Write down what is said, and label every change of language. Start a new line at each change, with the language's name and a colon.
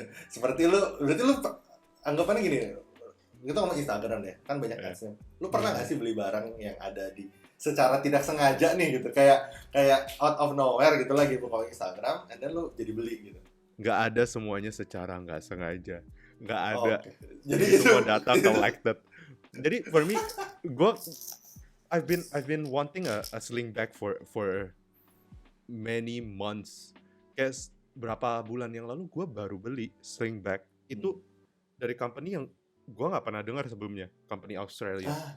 Indonesian: Seperti berarti lu anggapannya gini, kita ngomong Instagram deh, kan banyak Iya. ads-nya. Lu pernah nggak sih beli barang yang ada di secara tidak sengaja nih gitu, kayak
English: out of nowhere
Indonesian: gitu lagi buka Instagram,
English: and then
Indonesian: lu jadi beli gitu. Nggak ada semuanya secara nggak sengaja. Nggak ada. Oke. Jadi semua
English: data collected.
Indonesian: Jadi
English: for me, I've been wanting a sling bag for many months.
Indonesian: Kayak berapa bulan yang lalu gue baru beli sling bag. Itu dari company yang gue nggak pernah dengar sebelumnya, company Australia.